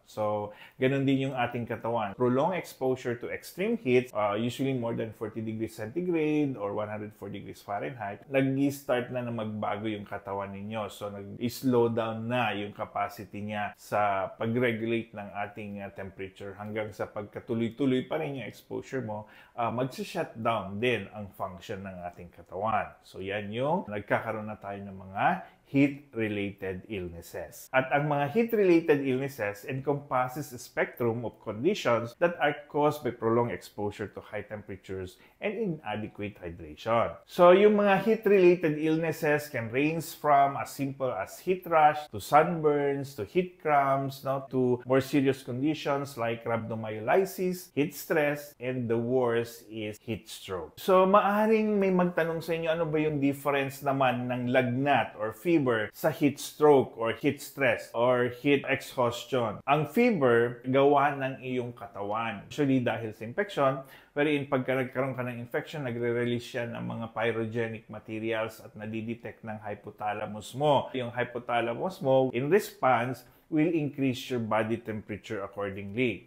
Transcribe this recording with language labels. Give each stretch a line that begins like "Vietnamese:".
Filipino: So ganun din yung ating katawan.
English: Prolonged exposure to extreme heat, usually more than 40 degrees centigrade or 104 degrees Fahrenheit,
Filipino: nag-start na magbago yung katawan ninyo. So, nag-slow down na yung capacity niya sa pag-regulate ng ating temperature hanggang sa pagkatuloy-tuloy pa rin yung exposure mo, mag-shutdown din ang function ng ating katawan. So, yan yung nagkakaroon na tayo ng mga heat-related illnesses. At ang mga
English: heat-related illnesses encompasses a spectrum of conditions that are caused by prolonged exposure to high temperatures and inadequate hydration. So, yung mga heat-related illnesses can range from as simple as heat rash to sunburns to heat cramps, no, to more serious conditions like rhabdomyolysis, heat stress, and the worst is heat stroke.
Filipino: So, maaring may magtanong sa inyo, ano ba yung difference naman ng lagnat or fever sa heat stroke or heat stress or heat exhaustion? Ang fever, gawa ng iyong katawan. Usually dahil sa infection, wherein pagka nagkaroon ka ng infection, nagre-release siya ng mga
English: pyrogenic materials
Filipino: at nadidetect ng hypothalamus mo. Yung hypothalamus mo,
English: in response, will increase your body temperature accordingly.